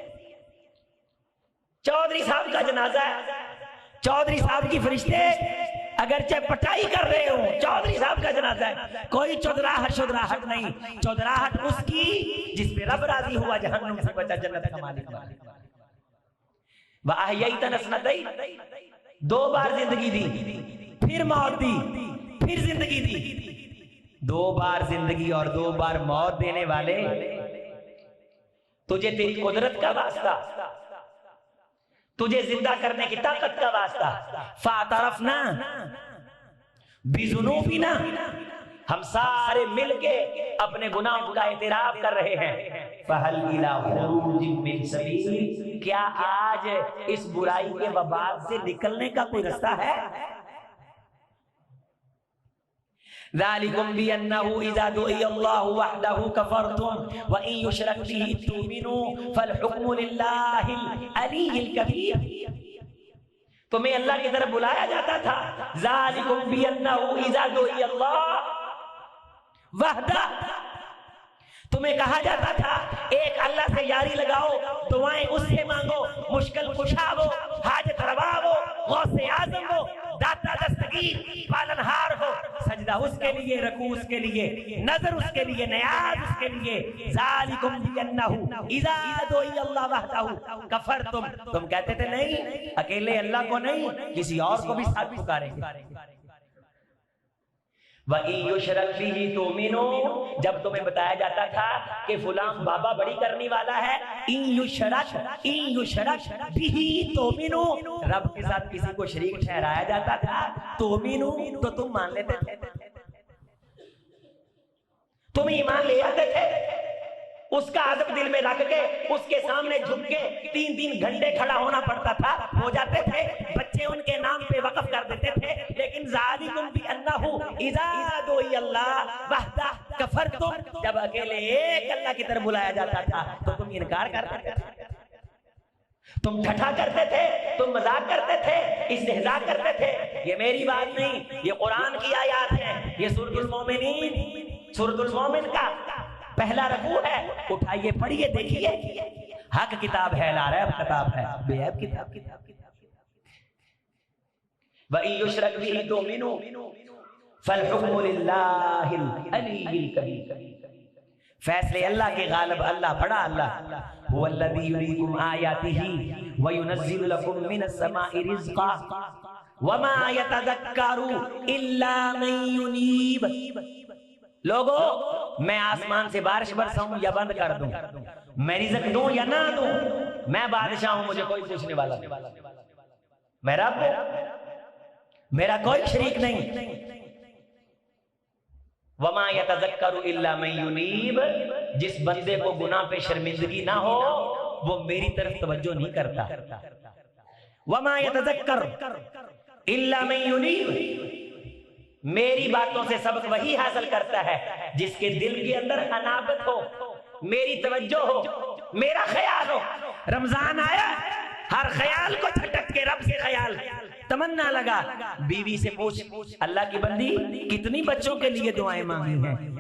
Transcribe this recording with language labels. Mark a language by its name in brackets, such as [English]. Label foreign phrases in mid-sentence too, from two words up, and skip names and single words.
[Urdu] چودھری صاحب کا جنازہ ہے، چودھری صاحب کی فرشتے اگر چاہے پٹائی کر رہے ہو، چودھری صاحب کا جنازہ ہے. کوئی چودھراہٹ شودھراہٹ نہیں، چودھراہٹ اسکی جس پہ رب راضی ہوا، جہنم سے بچا، جنت کا مالک بنا. [Arabic] وأحييتنا اثنتين, [Urdu] 2 بار زندگی دی، پھر موت دی، پھر زندگی دی. 2 بار زندگی اور 2 بار موت دینے والے، تجھے تیری قدرت کا واسطہ، تجھے زندہ کرنے کی طاقت کا واسطہ, तुझे जिंदा करने की ताकत का वास्ता, [Arabic] فاعترفنا بذنوبنا, [Urdu] ہم سارے ملکے اپنے گناہوں کا اعتراف کر رہے ہیں. [Arabic] فهل إلى خروج من سبيل, [Urdu] کیا آج اس برائی کے وبال سے نکلنے کا کوئی راستہ ہے? [Arabic] ذلكم بأنه إذا دعي الله وحده كفرتم وإن يشرك به تؤمنوا فالحكم لله العلي الكبير. [Urdu] تمہیں اللہ کی طرف بلایا جاتا تھا. [Arabic] ذلكم بأنه إذا دعي الله وحده, [Urdu] تمہیں کہا جاتا تھا ایک اللہ سے یاری لگاؤ، دعائیں اس سے مانگو، مشکل کشا وہ، حاجت روا وہ، غوث اعظم وہ، داتا دستگیر، پالنہار ہو، سجدہ اسکے لیے، رکوع اسکے لیے، نذر اسکے لیے، نیاز اسکے لیے. [Arabic] ذلكم بأنه إذا دعي الله وحده كفرتم, [Urdu] تم کہتے تھے نہیں، اکیلے اللہ کو نہیں، کسی اور کو بھی ساتھ پکاریں گے. [Arabic] وإن يشرك به تؤمنوا, [Urdu] جب تمہیں بتایا جاتا تھا کہ فلاں بابا بڑی کرنے والا ہے, [Arabic] إن يشرك به تؤمنوا, [Urdu] رب کے ساتھ کسی کو شریک ٹھہرایا جاتا تھا، तुमिनु، تو تم مان لیتے تھے، تم ایمان لے آتے تھے। اسکا ادب دل میں رکھ کے اسکے سامنے جھک کے 3-3 گھنٹے کھڑا ہونا پڑتا تھا، ہو جاتے تھے، بچے انکے نام پہ وقف کر دیتے تھے. [Arabic] लेकिन ذلكم بأنه إذا دعي الله وحده كفرتم, [Urdu] جب اکیلے ایک اللہ کی طرف بلایا جاتا تھا تو تم انکار کرتے تھے، تم ٹھٹھا کرتے تھے، تم مذاق کرتے تھے، استہزا کرتے تھے. یہ میری بات نہیں، یہ قرآن کی آیت ہے، یہ سورۃالمومنین، سورۃالمومن کا پہلا رکوع ہے. اٹھائیے، پڑھیے، دیکھیے، حق کتاب ہے، لاریب کتاب ہے، بےعیب کتاب. [Arabic] وإن يشرك به تؤمنوا فالحكم لله العلي الكبير, [Urdu] فیصلے اللہ کے غالب، اللہ بڑا اللہ. [Arabic] هوالذي يريكم آياته وينزل لكم من السماء رزقا وما يتذكر إلا من ينيب. [Urdu] لوگوں، میں آسمان سے بارش برساؤں یا بند کر دوں، میں رزق دوں یا نہ دوں، میں بادشاہ ہوں، مجھے کوئی پوچھنے والا نہیں، میں رب ہوں، میرا کوئی شریک نہیں. [Arabic] وما يتذكر إلا من ينيب, [Urdu] جس بندے کو گناہ پہ شرمندگی نہ ہو وہ میری طرف توجہ نہیں کرتا. [Arabic] وما يتذكر إلا من ينيب, [Urdu] میری باتوں سے سبق وہی حاصل کرتا ہے جسکے دل کے اندر انابت ہو، میری توجہ ہو، میرا خیال ہو. رمضان آیا، ہر خیال کو جھٹک کے رب سے خیال، تمنا لگا. بیوی سے پوچھ، اللہ کی بندی کتنی بچوں کے لیے دعائیں مانگی ہیں?